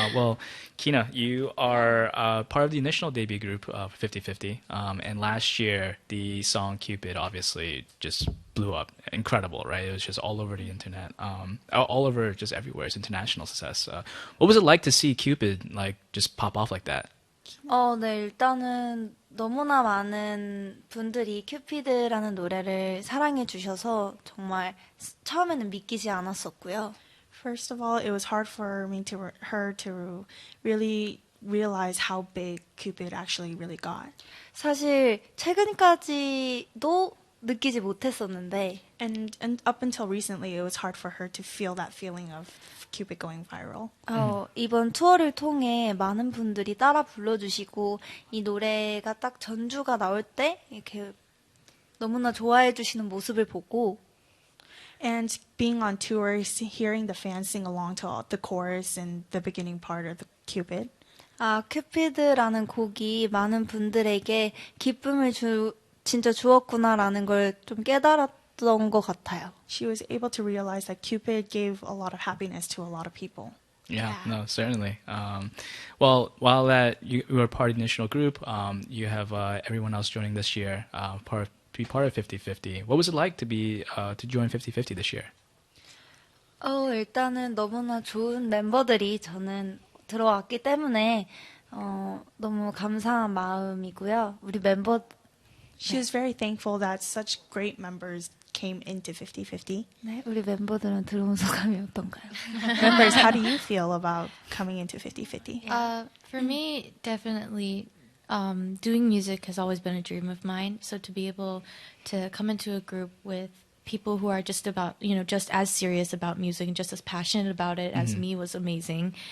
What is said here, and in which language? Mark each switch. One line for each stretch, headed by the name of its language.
English: Well, Kina, you are part of the initial debut group of 50/50, and last year the song Cupid obviously just blew up. Incredible, right? It was just all over the internet, all over just everywhere. It's international success. What was it like to see Cupid like just pop off like that?
Korean: 네, 일단은 너무나 많은 분들이 큐피드라는 노래를 사랑해 주셔서 정말 처음에는 믿기지 않았었고요.
English: First of all, it was hard for her to really realize how big Cupid actually really got.
Korean: 사실 최근까지도 느끼지 못했었는데
English: and up until recently, it was hard for her to feel that feeling of Cupid going viral.
Korean: 이번 투어를 통해 많은 분들이 따라 불러주시고 이 노래가 딱 전주가 나올 때 이렇게 너무나 좋아해 주시는 모습을 보고
English: And being on tour, hearing the fans sing along to the chorus and the beginning part of the Cupid.
Korean: 큐피드라는 곡이 많은 분들에게 기쁨을 진짜 주었구나라는 걸 좀 깨달았던 것 같아요.
English: She was able to realize that Cupid gave a lot of happiness to a lot of people. Yeah, no, certainly. Well, while you were part of the initial group, you have everyone else joining this year, be part of 50/50. What was it like to join 50/50 this year?
Korean: 일단은 너무나 좋은 멤버들이 저는 들어왔기 때문에 너무 감사한 마음이고요. 우리 멤버
English: She was very thankful that such great members came into 50/50.
Korean: 네, 우리 멤버들은 들어온 소감이 어떤가요?
English: Members, how do you feel about coming into 50/50? For me, definitely doing music has always been a dream of mine. So to be able to come into a group with people who are just as serious about music and just as passionate about it as me was amazing.